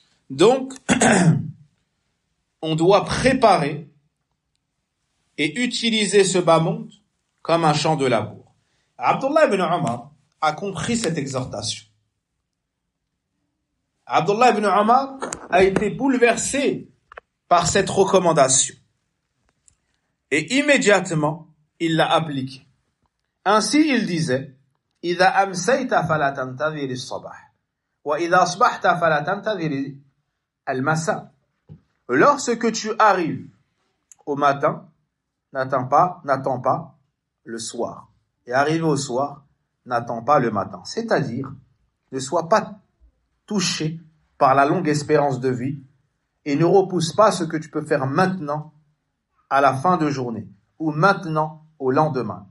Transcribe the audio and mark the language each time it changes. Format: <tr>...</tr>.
<fr>Donc, on doit préparer et utiliser ce bas monde comme un champ de labour. Abdullah ibn Umar a compris cette exhortation. Abdullah ibn Umar a été bouleversé par cette recommandation. Et immédiatement, il l'a appliquée. Ainsi, il disait,</fr> <ar>إِذَا أَمْسَيْتَ فَلَا تَنْتَظِرِ الصَّبَاحِ وَإِذَا أَصْبَحْتَ فَلَا تَنْتَظِرِ الْمَسَاءِ.</ar> <fr>Lorsque tu arrives au matin, n'attends pas le soir. Et arrivé au soir, n'attends pas le matin. C'est-à-dire, ne sois pas touché par la longue espérance de vie et ne repousse pas ce que tu peux faire maintenant à la fin de journée ou maintenant au lendemain.</fr>